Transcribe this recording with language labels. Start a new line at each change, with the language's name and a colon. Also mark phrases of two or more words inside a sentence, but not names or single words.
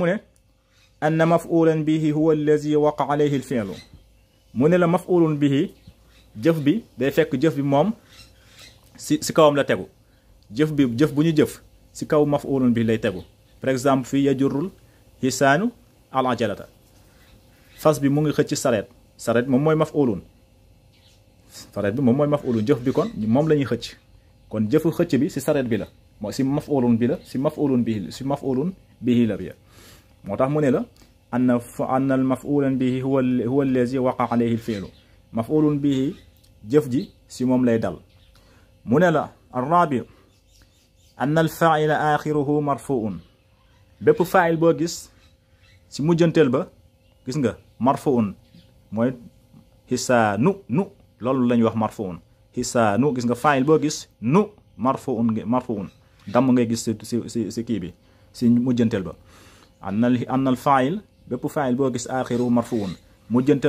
Wolof: ne
Arabic: أن مفعولا به هو الذي وقع عليه الفعل
Wolof: mu ne la
Arabic: مفعول به
Wolof: jëf bi day fekk jëf bi moom si kawam la tegu jëf bu ñu jëf si kaw
Arabic: مفعول به
Wolof: lay tegu
French: par exemple
Wolof: fii
Arabic: يجر الحصان العجلة
Wolof: fas bi mu ngi xëcc sareet moom mooy maf'ulun jëf bi kon moom la ñuy xëcc kon jëfu xëcc bi si sareet bi la mooy si maf'ulun bi la si
Arabic: مفعول به
Wolof: si
Arabic: مفعول به
Wolof: la bi moo tax mu ne la
Arabic: أن المفعول به هو الذي وقع عليه الفعل مفعول به
Wolof: jëf ji si moom lay dal mu ne la
Arabic: الرابع أن الفاعل آخره مرفوع
Wolof: bépp fa'il boo gis si mujjanteel ba gis nga marfu'un mooy hisaanu nu loolu la ñuy wax marfu'un hisaanu gis nga fa'il boo gis nu marfu'un damm ngay gis si kii bi si mujjanteel ba
Arabic: أن الفاعل
Wolof: bépp fa'il boo gis
Arabic: آخره مرفوع
Wolof: mujjanteel